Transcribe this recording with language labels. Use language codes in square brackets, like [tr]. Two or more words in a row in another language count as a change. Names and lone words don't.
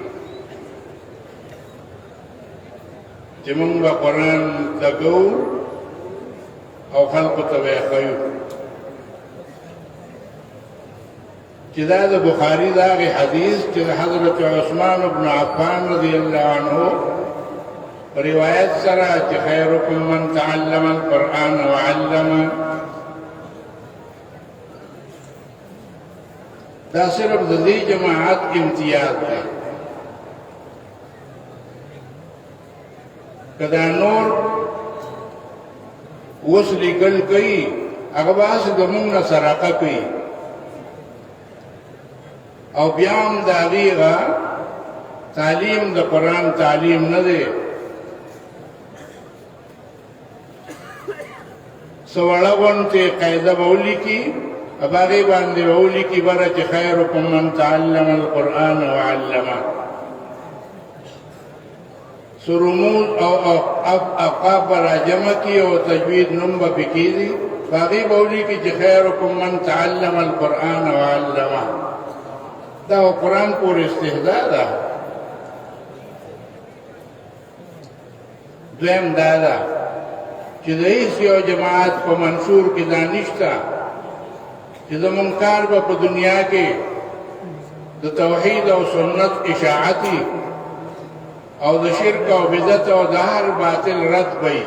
[ps] چې موږ به قرآن لګو او خلقو ته به یې ښیو، چې دا د بخاري د هغې حدیث چې د حضرت عثمان بن عفان [ar] رضی الله عنه [ps] روایت سره چې [ar] خیرکم من تعلم القرآن وعلمه، [ps] دا صرف د دې جماعت امتیاز دی. که دا نور اوس لیکل کوي هغه به هسې زموږ نه سرقه کوي او بیا هم د هغې هغه تعلیم د قرآن تعلیم نه دی. څه وړه غوندې قاعده به ولیکي په هغې باندې به ولیکي بره چې [ar] خیرکم من تعلم القرآن وعلمه، [ps] سرموز او اوقاف به راجمع کي او تجوید نوم به پکې کېږي، په هغې به ولیکي چې [ar] خیرکم من تعلم القرآن وعلمه. [ps] دا قرآن پورې استهزاء ده. دویم دا ده چې د هېڅ یو جماعت په منشور کې دا نشته چې زموږ کار به په دنیا کې د توحید او سنت اشاعتي او د شرک او بدعت او د هر باطل رد وي.